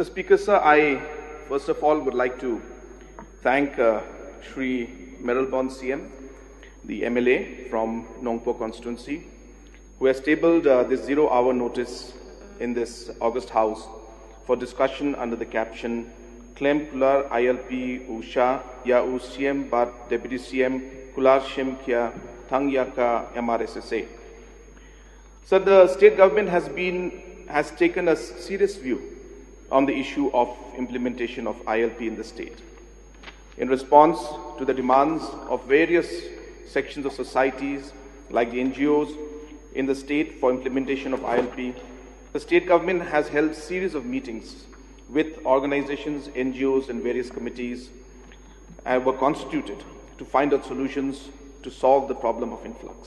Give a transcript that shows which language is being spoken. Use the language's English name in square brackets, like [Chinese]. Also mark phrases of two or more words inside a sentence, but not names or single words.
[English] Speaker, sir, I first of all would like to thank Shri Meralbon CM, the MLA from Nongpo constituency, who has tabled this 0-hour notice in this August House for discussion under the caption [Khasi] Claim Kular ILP Usha Ya U CM Bat Deputy CM Kular Shim Kya Thang Yaka MRSSA. [English] So the state government has taken a serious view on the issue of implementation of ILP in the state. In response to the demands of various sections of societies like the NGOs in the state for implementation of ILP, the state government has held series of meetings with organizations, NGOs and various committees were constituted to find out solutions to solve the problem of influx.